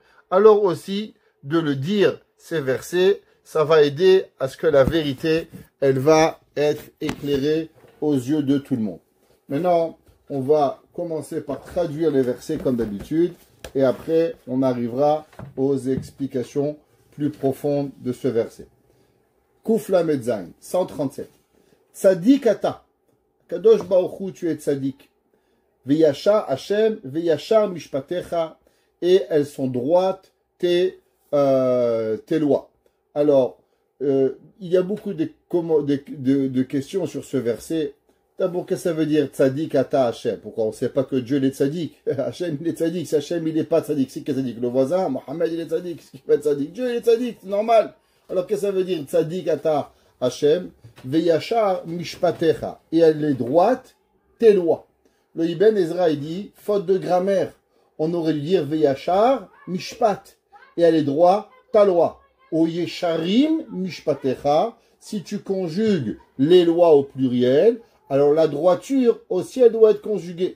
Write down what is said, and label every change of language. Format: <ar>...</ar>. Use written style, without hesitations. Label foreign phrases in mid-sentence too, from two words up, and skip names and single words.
<fr>Alors aussi, de le dire, ces versets, ça va aider à ce que la vérité, elle va être éclairée aux yeux de tout le monde. Maintenant, on va commencer par traduire les versets comme d'habitude, et après, on arrivera aux explications plus profondes de ce verset.</fr> <he>קוף למד זין, 137. צדיק אתה. קדוש ברוך הוא,</he> <fr>tu es tzadik.</fr> <he>וישע השם, וישר משפטיך.</he> <fr>Et elles sont droites, tes lois. Alors, il y a beaucoup de questions sur ce verset. D'abord, qu'est-ce que ça veut dire</fr> <he>צדיק אתה השם?</he> <fr>Pourquoi on ne sait pas que Dieu est tzadik? Hashem, il est tzadik. Si Hashem, il n'est pas tzadik, c'est qui est tzadik? Le voisin, Mohamed, il est tzadik. C'est qui peut être tzadik? Dieu, il est tzadik, c'est normal. Alors, qu'est-ce que ça veut dire</fr> <he>צדיק אתה השם? וישר משפטיך.</he> <fr>Et elle est droite, tes lois. Le Ibn Ezra, il dit, faute de grammaire, on aurait dû dire</fr> <he>וישר משפט.</he> <fr>Et elle est droite, ta loi.</fr> <he>או ישרים משפטיך.</he> <fr>Si tu conjugues les lois au pluriel, alors la droiture aussi, elle doit être conjuguée.</fr>